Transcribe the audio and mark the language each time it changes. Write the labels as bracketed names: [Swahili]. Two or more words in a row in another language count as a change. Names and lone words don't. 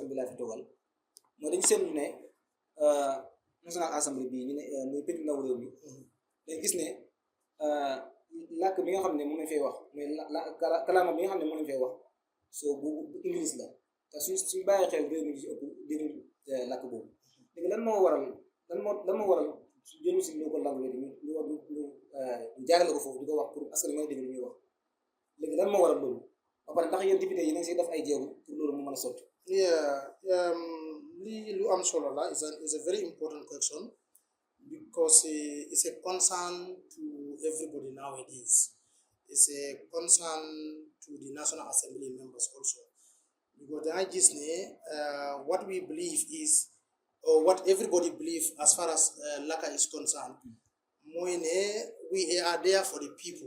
[Wolof] bi laa fi toogal mooy dañu seetlu ne National Assembly bi ñu ne muy pénc ndaw réew mi dañ gis ne làkk bi nga xam ne mën nañ fay wax mooy kalaama bi nga xam ne mën nañ fay wax soo bu English la te suñ bàyyi xel réew mi ci ëpp déglu làkk boobu léegi lan moo waral su jëlu si [English] local language [Wolof] ñu war ñu jaarale ko foofu di ko wax pour askan mooy dégg lu ñuy wax léegi lan moo waral loolu ba pare ndax yéen député yi nañ si def ay jéego pour loolu mu mën a sotti. Li lu am solo la [English] is a very important question because it's a concern to everybody nowadays. It's a concern to the National Assembly members also. Because what we believe is, or what everybody believes as far as Laka is concerned, we are there for the people.